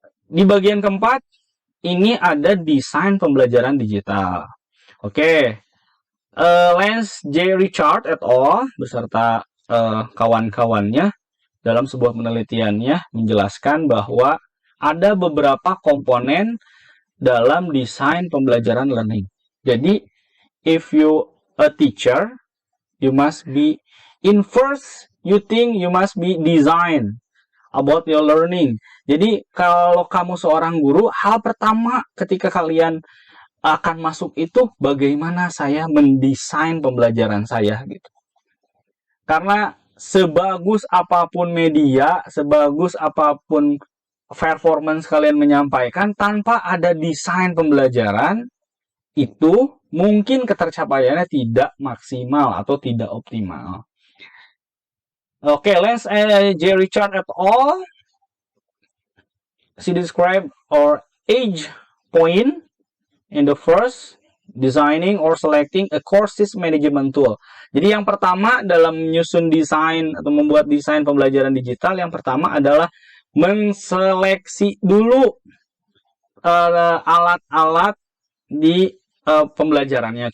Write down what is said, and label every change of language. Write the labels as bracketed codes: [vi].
[id] Di bagian keempat, ini ada desain pembelajaran digital. Oke, Lance J. Richard et al. Beserta kawan-kawannya dalam sebuah penelitiannya menjelaskan bahwa ada beberapa komponen dalam desain pembelajaran learning. Jadi, [en] if you a teacher, you must be in first you think you must be design about your learning. [id] Jadi, kalau kamu seorang guru, hal pertama ketika kalian akan masuk itu bagaimana saya mendesain pembelajaran saya gitu. Karena sebagus apapun media, sebagus apapun performance kalian menyampaikan, tanpa ada desain pembelajaran, itu mungkin ketercapaiannya tidak maksimal atau tidak optimal. Oke, Lance J. Richard et al. [en] She described our age point in the first designing or selecting a courses management tool. [id] Jadi yang pertama dalam menyusun desain atau membuat desain pembelajaran digital, yang pertama adalah menseleksi dulu alat-alat di pembelajarannya.